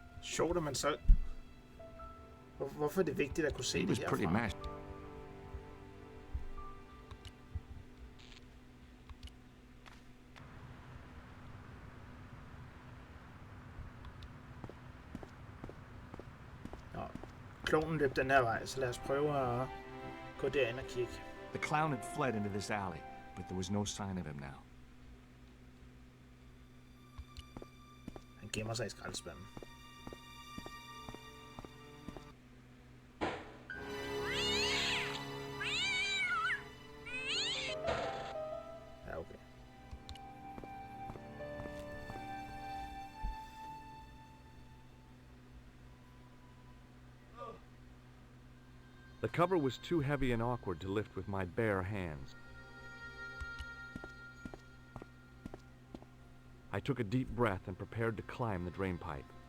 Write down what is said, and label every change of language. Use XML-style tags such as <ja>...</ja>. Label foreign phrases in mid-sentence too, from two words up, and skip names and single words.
<da>Sjovt, at man så... Hvorfor er det vigtigt at kunne se</da> <en>He</en> <da>det</da> <en>was pretty</en> <da>herfra?</da> <en>mashed.</en> <da>Nå, klonen løb den her vej, så lad os prøve at gå derind og kigge.</da> <en>The clown had fled into this alley, but there was no sign of him now.</en> <da>Han gemmer sig i skraldespanden. Ja, okay.</da> <en>The cover was too heavy and awkward to lift with my bare hands. I took a deep breath and prepared to climb the drain pipe.</en>